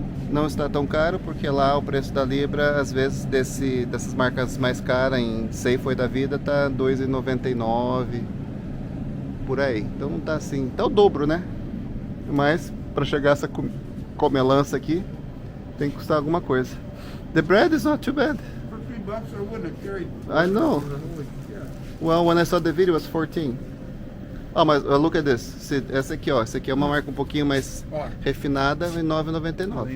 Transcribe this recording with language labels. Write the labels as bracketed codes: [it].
[pt] Não está tão caro, porque lá o preço da libra, às vezes dessas marcas mais caras, em Safeway da vida, tá 2,99 por aí. Então não tá assim, tá o dobro, né? Mas para chegar essa comelança aqui, tem que custar alguma coisa. [en] The bread is not too bad. For $3, I wouldn't have carried. I know. Well, when I saw the video, it was 14. Oh, [pt] mas [en] look at this. [pt] Essa aqui, ó. Essa aqui é uma marca um pouquinho mais refinada, em 9,99.